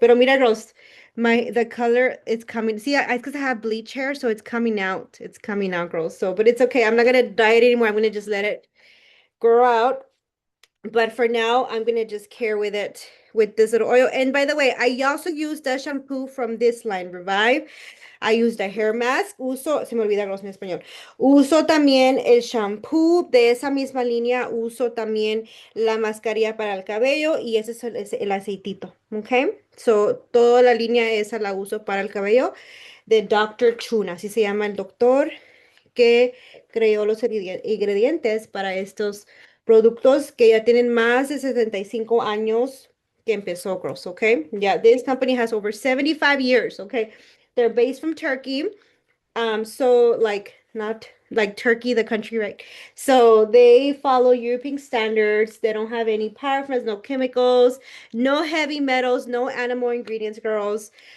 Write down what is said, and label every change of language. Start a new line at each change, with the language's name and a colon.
Spanish: Pero mira,
English: Rose, the color is coming. See, I because I have bleach hair, so it's coming out. It's coming out, girls. So, but it's okay. I'm not gonna dye it anymore. I'm gonna just let it grow out. But for now, I'm gonna just care with it with this little oil. And by the way, I also use the shampoo from this line, Revive. I use the hair mask.
Spanish: Se me olvida girls, mi español. Uso también el shampoo de esa misma línea. Uso también la mascarilla para el cabello y ese es el aceitito. ¿Ok? So, toda la línea esa la uso para el cabello de Dr. Tuna. Así se llama el doctor que creó los ingredientes para estos productos que ya tienen más de 75 años que empezó Gross, okay?
English: Yeah, this company has over 75 years, okay? They're based from Turkey. So like not like Turkey, the country, right? So they follow European standards. They don't have any paraffins, no chemicals, no heavy metals, no animal ingredients, girls.